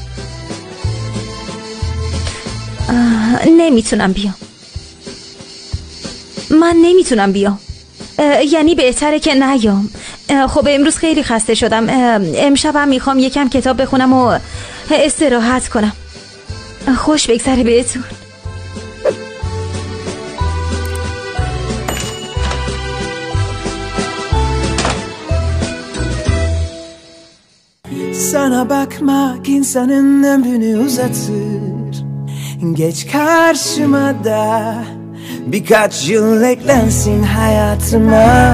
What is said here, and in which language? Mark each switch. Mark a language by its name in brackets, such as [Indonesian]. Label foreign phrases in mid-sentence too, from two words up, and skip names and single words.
[Persian] نمیتونم بیام. من نمیتونم بیام. یعنی بهتره که نیام. خب امروز خیلی خسته شدم. امشبم میخوام یکم کتاب بخونم و استراحت کنم. خوش بگذره بهتون. [Turkish] Sana bakmak insanın ömrünü uzatır. Geç karşıma da birkaç yıl eklensin hayatıma.